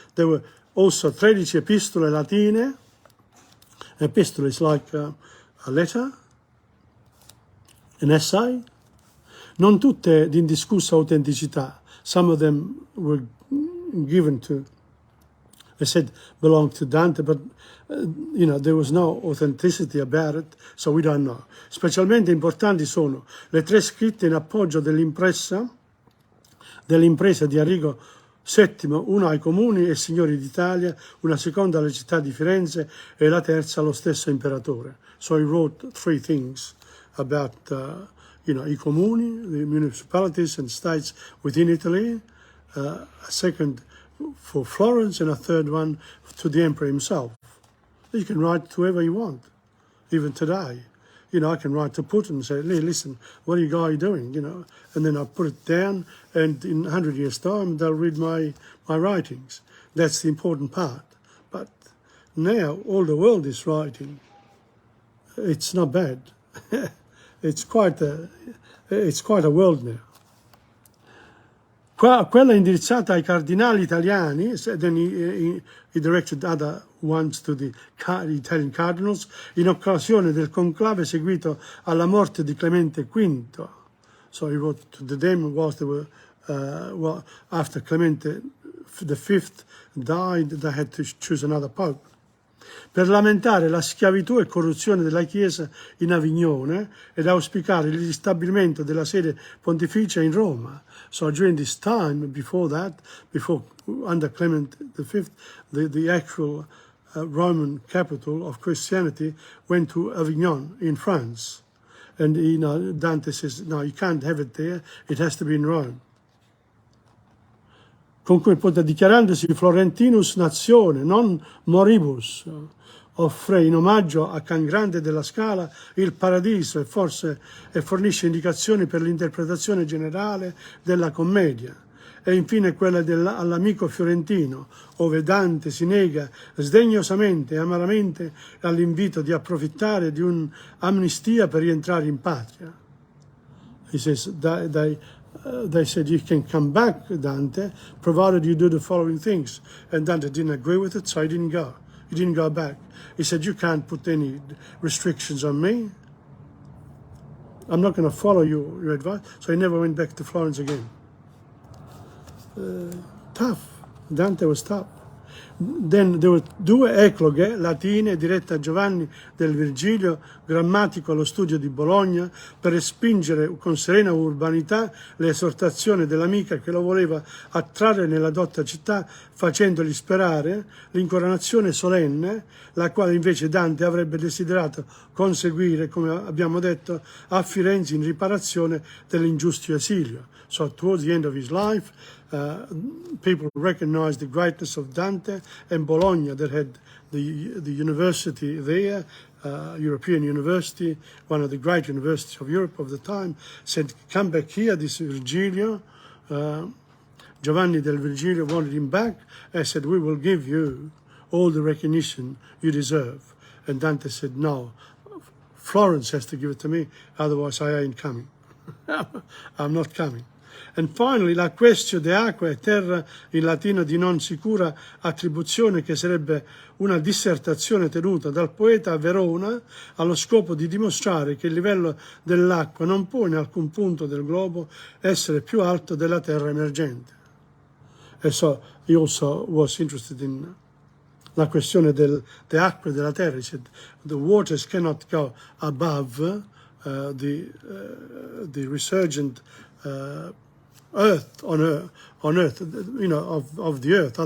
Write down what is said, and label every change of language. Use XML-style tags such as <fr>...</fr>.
<en>There were also 13</en> <it>epistole latine.</it> <en>Epistole is like a letter, an essay.</en> <it>Non tutte di indiscussa autenticità.</it> <en>Some of them were given to They said belonged to Dante, but there was no authenticity about it, so we don't know.</en> <it>Specialmente importanti sono le 3 scritte in appoggio dell'impresa di Arrigo VII, una ai comuni e signori d'Italia, una seconda alle città di Firenze e la terza allo stesso imperatore.</it> <en>So he wrote 3 things about</en> <it>i comuni,</it> <en>the municipalities and states within Italy, a second for Florence, and a third one to the emperor himself. You can write to whoever you want, even today. I can write to Putin and say, "Hey, listen, what are you guys doing?" And then I put it down, and in 100 years' time, they'll read my writings. That's the important part. But now all the world is writing. It's not bad. It's quite a world now.</en> <it>Quella indirizzata ai cardinali italiani,</it> <en>then he directed other ones to the Italian cardinals,</en> <it>in occasione del conclave seguito alla morte di Clemente V.</it> <en>So he wrote to them whilst they were, after Clemente V died, they had to choose another pope.</en> <it>Per lamentare la schiavitù e corruzione della Chiesa in Avignone ed auspicare il ristabilimento della sede pontificia in Roma.</it> <en>So during this time, before under Clement V, the actual Roman capital of Christianity went to Avignon in France. And Dante says, no, you can't have it there, it has to be in Rome.</en> <it>Comunque, dichiarandosi</it> <la>Florentinus nazione, non moribus,</la> <it>offre in omaggio a Can Grande della Scala il paradiso e fornisce indicazioni per l'interpretazione generale della commedia. E infine quella all'amico fiorentino, ove Dante si nega sdegnosamente e amaramente all'invito di approfittare di un'amnistia per rientrare in patria.</it> <en>He says, they said, you can come back, Dante, provided you do the following things. And Dante didn't agree with it, so he didn't go. He didn't go back. He said, you can't put any restrictions on me. I'm not going to follow your advice. So he never went back to Florence again. Tough. Dante was tough. Then there were 2</en> <it>ecloghe latine dirette a Giovanni del Virgilio, grammatico allo studio di Bologna, per respingere con serena urbanità le esortazioni dell'amica che lo voleva attrarre nella dotta città, facendogli sperare l'incoronazione solenne, la quale invece Dante avrebbe desiderato conseguire, come abbiamo detto, a Firenze in riparazione dell'ingiusto esilio.</it> <en>So towards the end of his life, people recognized the greatness of Dante, and Bologna, that had the university there, European university, one of the great universities of Europe of the time, said, come back here, this Virgilio, Giovanni del Virgilio wanted him back, and said, we will give you all the recognition you deserve. And Dante said, no, Florence has to give it to me, otherwise I ain't coming. I'm not coming. And finally,</en> <it>la questione de acqua e terra, in latino di non sicura attribuzione, che sarebbe una dissertazione tenuta dal poeta a Verona allo scopo di dimostrare che il livello dell'acqua non può in alcun punto del globo essere più alto della terra emergente.</it> <en>E so he also was interested in</en> <it>la questione delle acque della terra.</it> <en>He said the waters cannot go above the resurgent earth on earth, of the earth.</en>